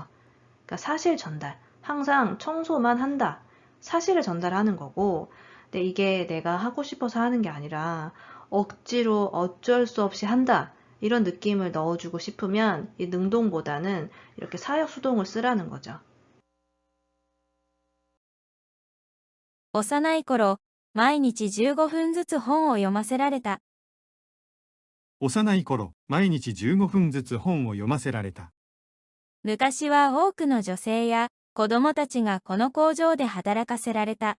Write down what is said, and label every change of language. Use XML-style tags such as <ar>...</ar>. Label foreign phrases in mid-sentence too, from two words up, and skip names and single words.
<ko>그러니까 사실 전달. 항상 청소만 한다. 사실을 전달하는 거고, 근데 이게 내가 하고 싶어서 하는 게 아니라 억지로 어쩔 수 없이 한다. 이런 느낌을 넣어주고 싶으면 이 능동보다는 이렇게 사역 수동을 쓰라는 거죠.</ko> <ja>幼い頃、毎日15分ずつ本を読ませられた。幼い頃、毎日15分ずつ本を読ませられた。昔は多くの女性や子供たちがこの工場で働かせられた。</ja>